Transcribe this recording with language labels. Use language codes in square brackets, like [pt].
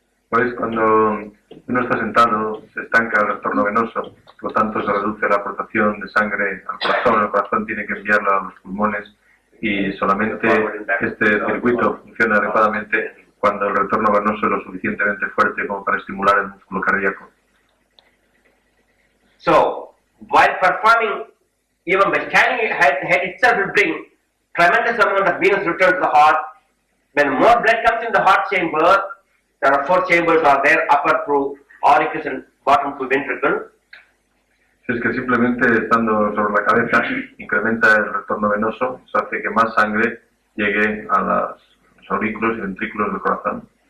[es] Pues cuando uno está sentado se estanca el retorno venoso, por lo tanto se reduce la aportación de sangre al corazón, el corazón tiene que enviarla a los pulmones y solamente este circuito funciona adecuadamente cuando el retorno venoso es lo suficientemente fuerte como para estimular el músculo cardíaco. [en] So, while performing, even by standing, head itself will bring tremendous amount of venous return to the heart. When more blood comes in the heart chamber, there are 4 chambers are there, upper through auricus and bottom through ventricle. [es] Si es que simplemente estando sobre la cabeza incrementa el retorno venoso, eso hace que más sangre llegue a los aurículos y ventrículos del corazón.